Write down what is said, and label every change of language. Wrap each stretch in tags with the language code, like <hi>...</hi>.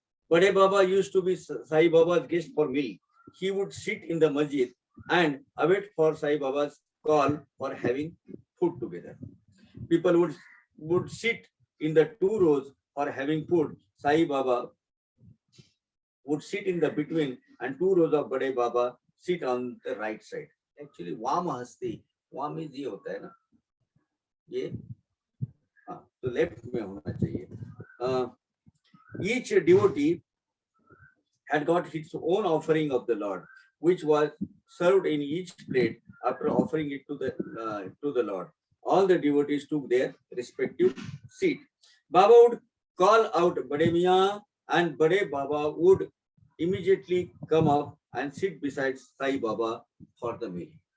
<en>Bade Baba used to be Sai Baba's guest for meal. He would sit in the masjid and await for Sai Baba's call for having food together. People would sit in the two rows for having food. Sai Baba would sit in the between and two rows of Bade Baba sit on the right side. Actually,</en> <hi>Vam Hasti,</hi> <en>Vam is</en> <hi>ये होता है ना, ये तो left में होना चाहिए.</hi> <en>Each devotee had got his own offering of the Lord, which was served in each plate after offering it to the Lord. All the devotees took their respective seat. Baba would call out Bade Miyan, and Bade Baba would immediately come up and sit beside Sai Baba for the meal.</en>